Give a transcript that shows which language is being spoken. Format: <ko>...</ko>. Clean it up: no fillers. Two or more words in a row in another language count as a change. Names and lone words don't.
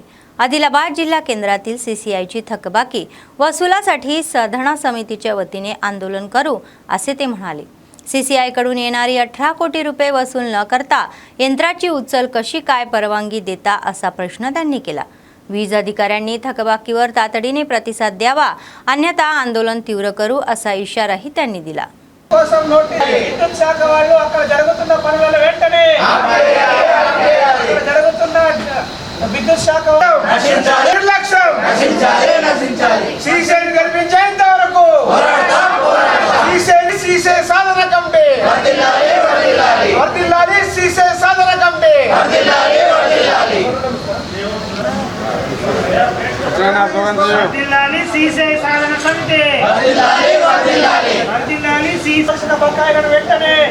<mr>आदिलाबाद जिल्हा केंद्रातील CCIची थकबाकी वसुलासाठी साधना समितीच्या वतीने आंदोलन करू असे ते म्हणाले. CCI कडून येणारी 18 कोटी रुपये वसूल न करता यंत्राची उचल कशी काय परवानगी देता असा प्रश्न त्यांनी केला. वीज अधिकाऱ्यांनी थकबाकीवर तातडीने प्रतिसाद द्यावा अन्यथा आंदोलन तीव्र करू असा इशाराही त्यांनी दिला.</mr> <te>విద్యుత్ శాఖ వాళ్ళు అక్కడ జరుగుతున్న పనులను వెంటనే జరుగుతున్న విద్యుత్ శాఖ నిర్లక్ష్యం సీసీని కల్పించేంత వరకు సీసీ సాధన కమిటీ వర్ధిల్లాలి, సీసీ సాధన కమిటీ వర్ధిల్లాలి, సీసీ సాధన కమిటీ వర్ధిల్లాలి, సీసీ బకాయిలను వెంటనే</te>